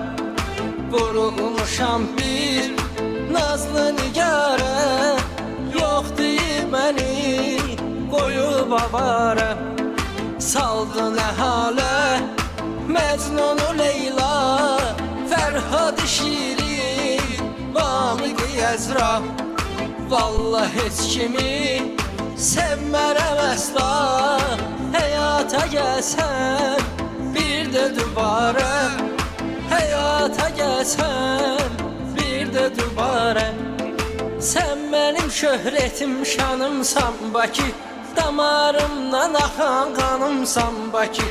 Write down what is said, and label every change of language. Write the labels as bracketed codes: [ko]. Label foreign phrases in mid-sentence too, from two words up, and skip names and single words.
[tr] Vurulmuşam bir nazlı nigare, yok deyip beni koyup avara. Saldı ne hale Mecnun Leyla, Ferhad Şirin, Vamık Ezra. [az] Vallahi heç kimi sevmərəm əsla. Həyata gəlsən bir də dübarə, həyata gəlsən bir də dübarə. Sən mənim şöhrətim şanımsan Bakı, damarımdan axan qanımsan Bakı.